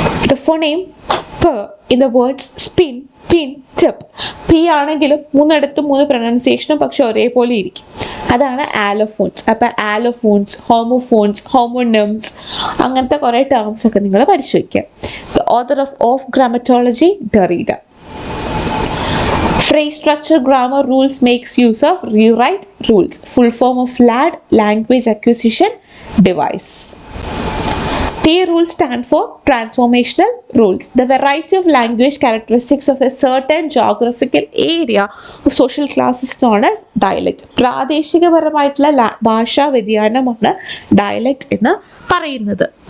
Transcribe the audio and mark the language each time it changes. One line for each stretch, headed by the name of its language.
English: The phoneme p in the words spin, pin, tip.
Malayalam: P ആണെങ്കിലും 3 പ്രൊനൗൺസിയേഷനും പക്ഷെ ഒരേപോലെ ഇരിക്കും. അതാണ് ആലോഫോൺസ്. അപ്പം ആലോഫോൺസ്, ഹോമോഫോൺസ്, ഹോമോണിംസ്, അങ്ങനത്തെ കുറേ ടേംസ് ഒക്കെ നിങ്ങൾ പഠിച്ചു വയ്ക്കുക.
English: The author of grammatology, Derrida. Phrase structure grammar rules makes use of rewrite rules. Full form of LAD, language acquisition device. T rules stand for transformational rules. The variety of language characteristics of a certain geographical area of social class is known as dialect.
Malayalam: പ്രാദേശികപരമായിട്ടുള്ള ഭാഷാ വ്യതിയാനമാണ് dialect എന്ന് പറയുന്നത്.